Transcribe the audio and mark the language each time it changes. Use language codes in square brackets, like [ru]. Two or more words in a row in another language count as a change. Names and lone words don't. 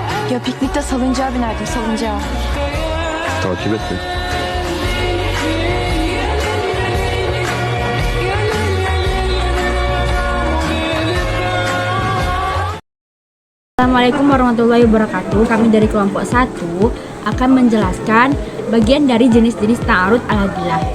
[tr] Ya piknikte salıncağa binerdim, salıncağa. Takip et beni. [ar] السلام عليكم ورحمة الله وبركاته. [id] Kami dari kelompok 1 akan menjelaskan bagian dari jenis-jenis [ar] تعارض الأدلة.